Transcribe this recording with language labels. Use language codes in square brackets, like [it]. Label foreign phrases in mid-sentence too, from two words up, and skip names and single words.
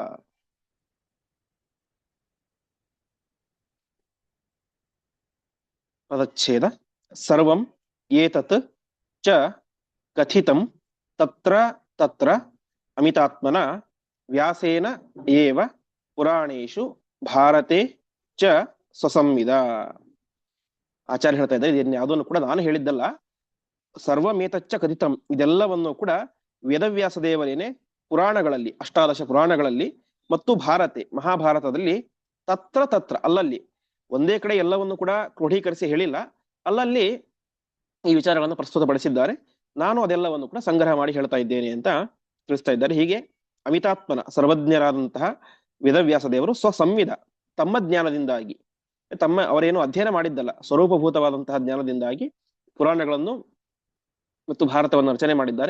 [kn] ಪದಚ್ಛೇದ. [sa] ಸರ್ವಂ ಏತತ್ ಚ ಕಥಿತಂ ತತ್ರ ತತ್ರ ಅಮಿತಾತ್ಮನ ವ್ಯಾಸೇನ ಏವ ಪುರಾಣೇಷು ಭಾರತೆ ಚ ಸ್ವಸಂವಿದ. [kn] ಆಚಾರ್ಯ ಹೇಳ್ತಾ ಇದ್ದಾರೆ, ಇದನ್ನ ಯಾವುದನ್ನು ಕೂಡ ನಾನು ಹೇಳಿದ್ದಲ್ಲ. [sa] ಸರ್ವಮೇತಚ್ಚ ಕಥಿತಂ, [kn] ಇದೆಲ್ಲವನ್ನು ಕೂಡ ವೇದವ್ಯಾಸ ದೇವರೇನೆ ಪುರಾಣಗಳಲ್ಲಿ, ಅಷ್ಟಾದಶ ಪುರಾಣಗಳಲ್ಲಿ ಮತ್ತು ಭಾರತೆ, ಮಹಾಭಾರತದಲ್ಲಿ [sa] ತತ್ರ ತತ್ರ, [kn] ಅಲ್ಲಲ್ಲಿ, ಒಂದೇ ಕಡೆ ಎಲ್ಲವನ್ನು ಕೂಡ ಕ್ರೋಢೀಕರಿಸಿ ಹೇಳಿಲ್ಲ, ಅಲ್ಲಲ್ಲಿ ಈ ವಿಚಾರಗಳನ್ನು ಪ್ರಸ್ತುತಪಡಿಸಿದ್ದಾರೆ. ನಾನು ಅದೆಲ್ಲವನ್ನು ಕೂಡ ಸಂಗ್ರಹ ಮಾಡಿ ಹೇಳ್ತಾ ಇದ್ದೇನೆ ಅಂತ ತಿಳಿಸ್ತಾ ಇದ್ದಾರೆ. ಹೀಗೆ ಅಮಿತಾತ್ಮನ ಸರ್ವಜ್ಞರಾದಂತಹ ವೇದವ್ಯಾಸ ದೇವರು ಸ್ವಸಂವಿಧ ತಮ್ಮ ಜ್ಞಾನದಿಂದಾಗಿ, ಅವರೇನು ಅಧ್ಯಯನ ಮಾಡಿದ್ದಲ್ಲ, ಸ್ವರೂಪಭೂತವಾದಂತಹ ಜ್ಞಾನದಿಂದಾಗಿ ಪುರಾಣಗಳನ್ನು ಮತ್ತು ಭಾರತವನ್ನು ರಚನೆ ಮಾಡಿದ್ದಾರೆ.